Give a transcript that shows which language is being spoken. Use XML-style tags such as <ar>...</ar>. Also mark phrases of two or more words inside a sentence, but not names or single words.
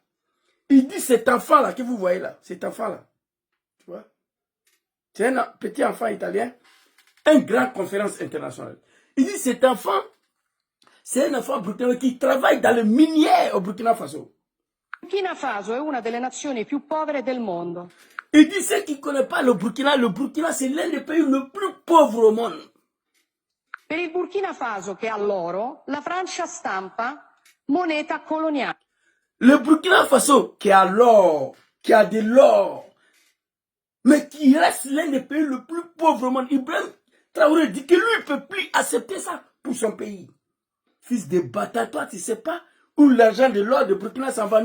<fr>Il dit cet enfant-là que vous voyez là, cet enfant-là, tu vois, c'est un petit enfant italien, une grande conférence internationale. Il dit cet enfant, c'est un enfant burkinabé qui travaille dans le minier au Burkina Faso.</fr> <it>Burkina Faso è una delle nazioni più povere del mondo.</it> <fr>Il dit ceux qui ne connaissent pas le Burkina c'est l'un des pays le plus pauvres au monde.</fr> <it>Per il Burkina Faso, che ha l'oro, la Francia stampa moneta coloniale.</it> <fr>Le Burkina Faso, qui a l'or, qui a de l'or, mais qui reste l'un des pays le plus pauvres au monde. Ibrahim Traoré dit que lui ne peut plus accepter ça pour son pays. Fils de bâtard, toi, tu ne sais pas où l'argent de l'or de Burkina s'en va.</fr>